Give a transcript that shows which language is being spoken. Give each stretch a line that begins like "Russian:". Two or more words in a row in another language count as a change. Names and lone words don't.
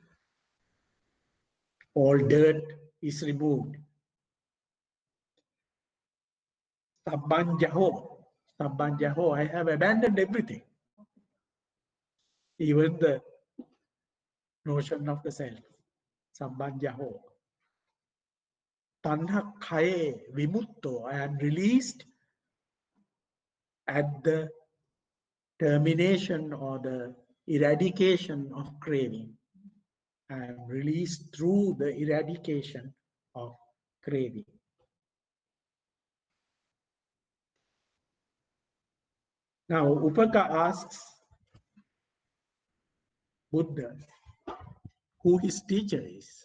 English: All dirt is removed.
Pali: Sabbanjaho.
English: Sabbanjaho, I have abandoned everything. Even the notion of the self.
Pali: Sabbanjaho. Tanha khaye vimutto,
English: I am released at the termination or the eradication of craving. I am released through the eradication of craving. Now, Upaka asks Buddha who his teacher is.